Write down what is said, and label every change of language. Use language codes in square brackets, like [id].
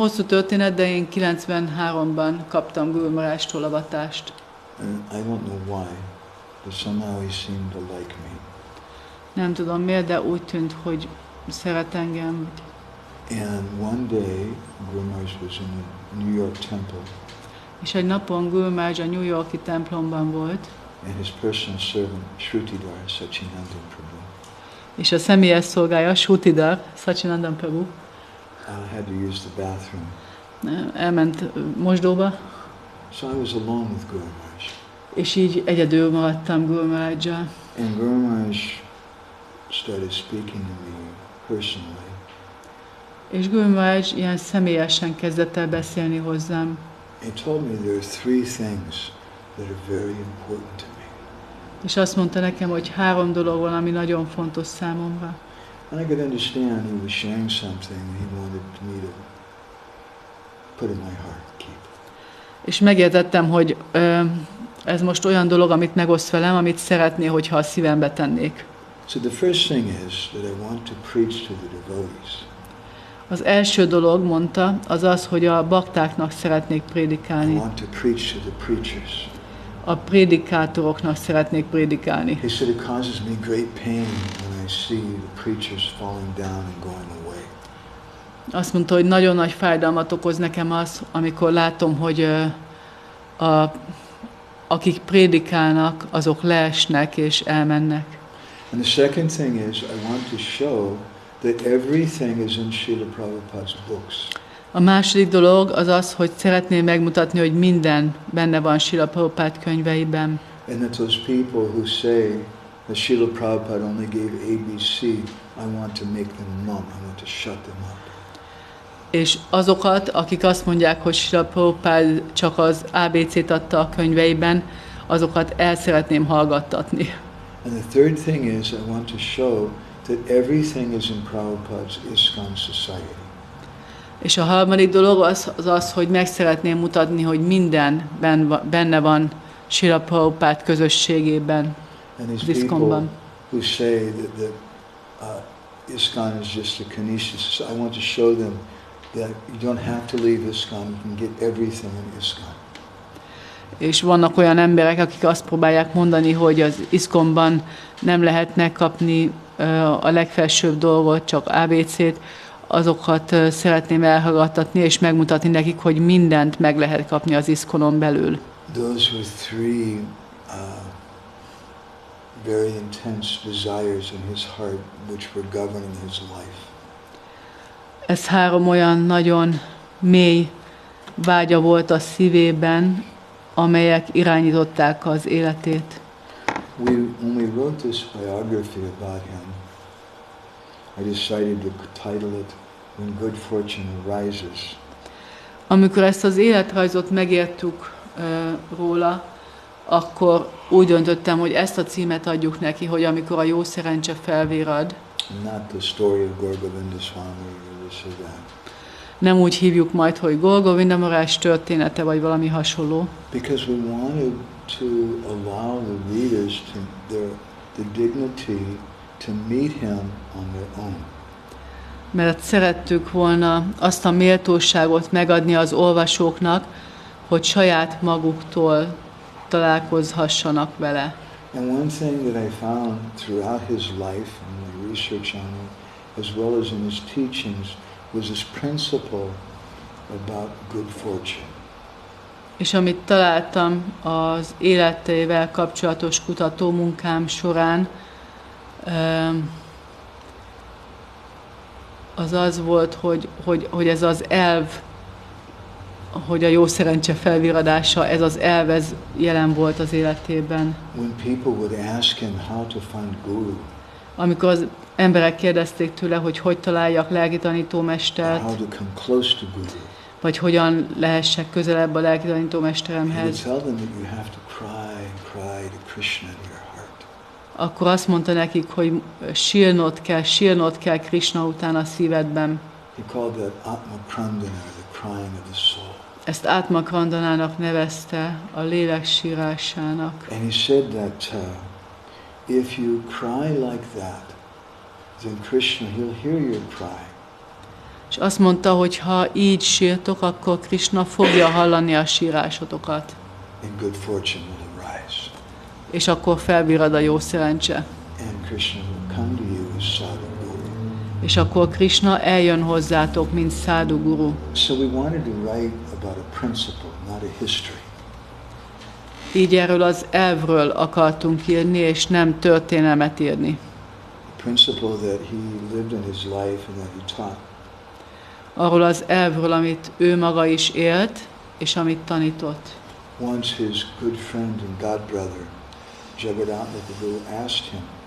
[hu] Hosszú történet, de én 93-ban kaptam Gour Maharajtól avatást. [en] I don't know why, but somehow he seemed to like me. [hu] Nem tudom miért, de úgy tűnt, hogy szeret engem. [en] And one day, Gour Maharaj was in a New York temple. [hu] És egy napon Gour Maharaj a New Yorki templomban volt. [en] And his personal servant, Shrutidhar Sachinandan Prabhu. [hu] És a személyes szolgája, Shrutidhar Sachinandan Prabhu. [en] Had to use the bathroom. [hu] Elment mosdóba. [en] So I was alone with Gour Maharaj. [hu] És így egyedül maradtam Gour Maharajjal. [en] And Gour Maharaj started speaking to me personally. [hu] És Gour Maharaj ilyen személyesen kezdett el beszélni hozzám. [en] He told me there are three things that are very important to me. [hu] És azt mondta nekem, hogy 3 dolog van, ami nagyon fontos számomra. [en] And I could understand he was sharing something he wanted me to put in my heart, keep. [hu] És megértettem, hogy ez most olyan dolog, amit megoszt velem, amit szeretné, hogyha a szívembe tennék. [en] So the first thing is that I want to preach to the devotees. [hu] Az első dolog, mondta, az az, hogy a baktáknak szeretnék [en] I [hu] prédikálni. [en] want to preach to the preachers. [hu] A prédikátoroknak szeretnék prédikálni. [en] He said it causes me great pain when I see the preachers falling down and going away. [hu] Azt mondta, hogy nagyon nagy fájdalmat okoz nekem az, amikor látom, hogy akik prédikálnak, azok leesnek és elmennek. [en] And the second thing is I want to show that everything is in Srila Prabhupada's books. [hu] A második dolog az az, hogy szeretném megmutatni, hogy minden benne van Srila Prabhupád könyveiben. [en] And that those people who say that Srila Prabhupada only gave ABC, I want to make them mum. I want to shut them up. [hu] És azokat, akik azt mondják, hogy Srila Prabhupád csak az ABC-t adta a könyveiben, azokat el szeretném hallgattatni. [en] And the third thing is I want to show that everything is in Prabhupada's ISKCON society. [hu] És a harmadik dolog az, hogy meg szeretném mutatni, hogy minden benne van Srila Prabhupád közösségében, [en] And these [hu] az [en] people [hu] ISKCON-ban. [en] who say that ISKCON is just a Kanishya society, I want to show them that you don't have to leave ISKCON, you can get everything in ISKCON. [hu] És vannak olyan emberek, akik azt próbálják mondani, hogy az ISKCON-ban nem lehet megkapni a legfelsőbb dolgot, csak ABC-t, azokat szeretném elhallgattatni, és megmutatni nekik, hogy mindent meg lehet kapni az ISKCON-on belül. [en] Those were three very intense desires in his heart which were governing his life. [hu] Ez három olyan nagyon mély vágya volt a szívében, amelyek irányították az életét. [en] When we wrote this biography about him, I decided to title it When Good Fortune Arises. [hu] Amikor ezt az életrajzot megértük róla, akkor úgy döntöttem, hogy ezt a címet adjuk neki, hogy amikor a jó szerencse felvirad. [en] Not the story of Gour Govinda Swami or this or that. [hu] Nem úgy hívjuk majd, hogy Gour Govinda Maharaja története, vagy valami hasonló. [en] Because we wanted to allow the readers the dignity to meet him on their own. [hu] Mert szerettük volna azt a méltóságot megadni az olvasóknak, hogy saját maguktól találkozhassanak vele. [en] And one thing that I found throughout his life and my research on him, as well as in his teachings, was this principle about good fortune. [hu] És amit találtam az életével kapcsolatos kutatómunkám során, az az volt, hogy ez az elv, hogy a jó szerencse felviradása, ez az elv, ez jelen volt az életében. [en] When people would ask him how to find guru, [hu] Amikor az emberek kérdezték tőle, hogy találjak lelki [en] or [hu] tanítómestert, [en] how to come close to guru, [hu] vagy hogyan lehessek közelebb a lelki [en] he would [hu] tanítómesteremhez, [en] tell them that you have to cry and cry to Krishna in your heart. [hu] akkor azt mondta nekik, hogy sírnod kell Krishna után a szívedben. [en] He called that Atma Krandana, the crying of the soul. [hu] Ezt Átma Krandanának nevezte, a lélek sírásának. [en] And he said that if you cry like that, then Krishna, he'll hear your cry. [hu] És azt mondta, hogy ha így sírtok, akkor Krishna fogja hallani a sírásotokat. [en] And good fortune will arise. [hu] És akkor felvirad a jó szerencse. [en] And Krishna will come to you as sadhu guru. [hu] És akkor Krishna eljön hozzátok, mint szádu guru. [en] So we wanted to write about a principle, not a history. [hu] Így erről az elvről akartunk írni, és nem történelmet írni. [en] A principle that he lived in his life and that he taught. [hu] Arról az elvről, amit ő maga is élt, és amit tanított. [en] Once his good friend and godbrother, Jagadatmata Guru, asked him,